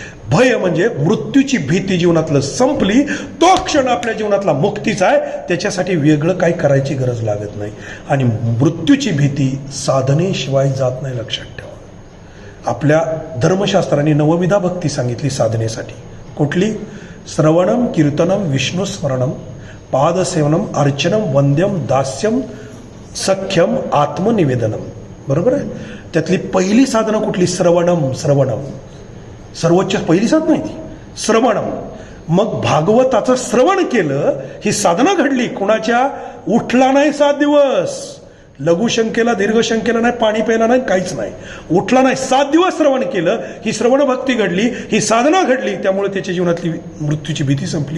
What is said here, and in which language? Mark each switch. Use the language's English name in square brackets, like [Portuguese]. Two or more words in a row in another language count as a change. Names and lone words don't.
[Marathi] भय म्हणजे मृत्यूची भीती जीवनातलं संपली, तो क्षण आपल्या जीवनातला मुक्तीचा आहे. त्याच्यासाठी वेगळं काही करायची गरज लागत नाही. आणि मृत्यूची भीती साधनेशिवाय जात नाही, लक्षात ठेवा. आपल्या धर्मशास्त्राने 9विधा भक्ती सांगितली साधनेसाठी. कुठली. [Sanskrit] श्रवणम, कीर्तनम, विष्णुस्मरणम, पादसेवनम अर्चनम वंद्यम दास्यम सख्यम आत्मनिवेदनम. [Marathi] बरोबर आहे. त्यातली पहिली साधना कुठली? श्रवणम. श्रवणम सर्वोच्च पहिली साधना आहे ती, श्रवणम. मग भागवताचं श्रवण केलं, ही साधना घडली. कुणाच्या? उठला नाही 7 दिवस, लघुशंकेला दीर्घशंकेला नाही, पाणी प्यायला नाही, काहीच नाही, उठला नाही, 7 दिवस श्रवण केलं. ही श्रवण भक्ती घडली, ही साधना घडली. त्यामुळे त्याच्या जीवनातली मृत्यूची भीती संपली.